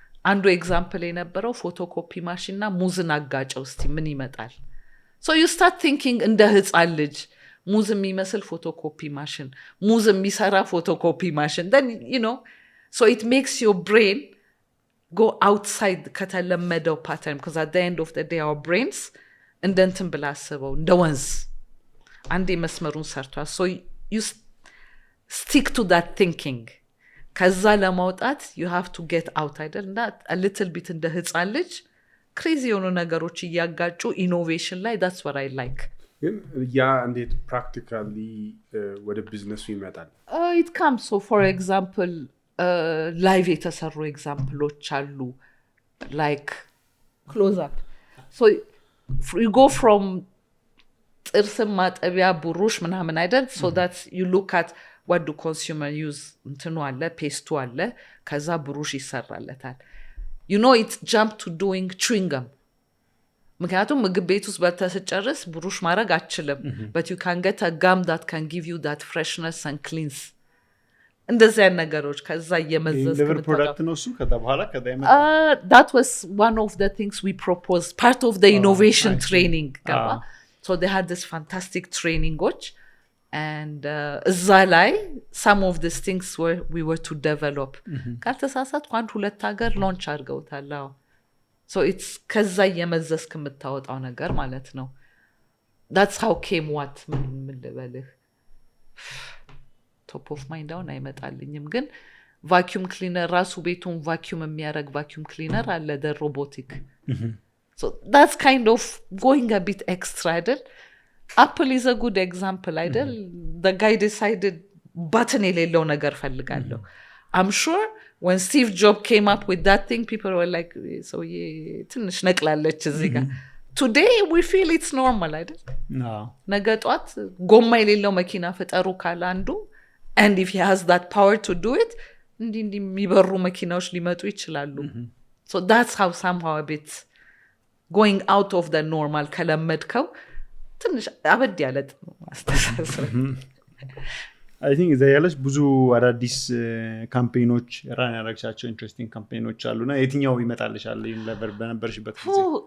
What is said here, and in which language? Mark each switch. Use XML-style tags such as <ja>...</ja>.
<am>አንዱ ኤግዛምፕል የነበረው ፎቶኮፒ ማሽንና ሙዝን አጋጨው እስቲ ምን ይመጣል</am> <en>so you start thinking</en> <am>እንደ ህፃን ልጅ ሙዝ የሚመስል ፎቶኮፒ ማሽን ሙዝ የሚሰራ ፎቶኮፒ ማሽን</am> <en>then you know so it makes your brain go outside</en> <am>ከተለመደው pattern</am> <en>because at the end of the day our brains</en> <am>እንደንትን ብላስበው እንደ ወንዝ አንዴ መስመሩን ሰርቷል</am> <en>so you stick to that thinking</en> <am>ከዛ ለማውጣት</am> <en>you have to get out</en> <am>አይደል እና</am> <en>a little bit</en> <am>እንደ ህፃን ልጅ</am> <en>crazy</en> <am>የሆኑ ነገሮች እያጋጩ</am> <en>innovation ላይ that's what I like</en> <am>ግን ያ እንዴት ፕራክቲካሊ ወደ ቢዝነሱ ይመጣል?</am> <en>It comes. So for example, live</en> <am>የተሰሩ ኤግዛምፕሎች አሉ,</am> <en>like close up. So you go from</en> <am>ጥርስ ማጠቢያ ብሩሽ ምናምን አይደል?</am> <en>So that's you look at what do consumer use</en> <am>እንትኑ አለ, ፔስቱ አለ, ከዛ ብሩሽ ይሰራለታል.</am> <en>You know, it's jumped to doing chewing gum.</en> <am>ምክንያቱም ምግብ ቤት ውስጥ በተስጨርስ ብሩሽ ማድረግ አትችልም,</am> <en>but you can get a gum that can give you that freshness and cleanse.</en> <am>እንደዚህ አይነት ነገሮች ከዛ እየመዘዝክ ሊቨር ፕሮዳክት ነው እሱ። ከዛ በኋላ</am> <en>that was one of the things we proposed, part of the innovation training. So they had this fantastic training watch, and</en> <am>እዛ ላይ</am> <en>some of these things we were to develop.</en> <am>ካልተሳሳትኩ አንድ ሁለት ሀገር ላንች አድርገውታል።</am> <en>So it's</en> <am>ከዛ እየመዘዝክ የምታወጣው ነገር ማለት ነው።</am> <en>That's how came what</en> <am>ምን ልበልህ</am> <en>top of mind down</en> <am>አይመጣልኝም፣ ግን vacuum cleaner ራሱ ቤቱን vacuum የሚያደርግ vacuum cleaner አለ,</am> <en>the robotic. So that's kind of going a bit extra,</en> <am>አይደል?</am> <en>Apple is a good example, አይደል? The guy decided button</en> <am>የሌለው ነገር ፈልጋለሁ.</am> <en>I'm sure when Steve Jobs came up with that thing, people were like, so</en> <am>ትንሽ ነቅላለች እዚህ ጋር.</am> <en>Today we feel it's normal,</en> <am>አይደል? ነገ ጧት ጎማ የሌለው መኪና ፍጠሩ ካለ አንዱ,</am> <en>and if he has that power to do it,</en> <am>እንዲህ የሚበሩ መኪናዎች ሊመጡ ይችላሉ.</am> <en>So that's how somehow a bit going out of the normal</en> <am>ከለመድከው ትንሽ አበድ ያለ አስተሳሰብ።</am> <en>አይ ቲንክ</en> <am>እዛ ያለች ብዙ አዳዲስ ካምፔኖች ራን ያደረግሻቸው ኢንትረስቲንግ ካምፔኖች አሉና የትኛው ይመጣልሻል ዩኒቨር በነበርሽበት ጊዜ?</am>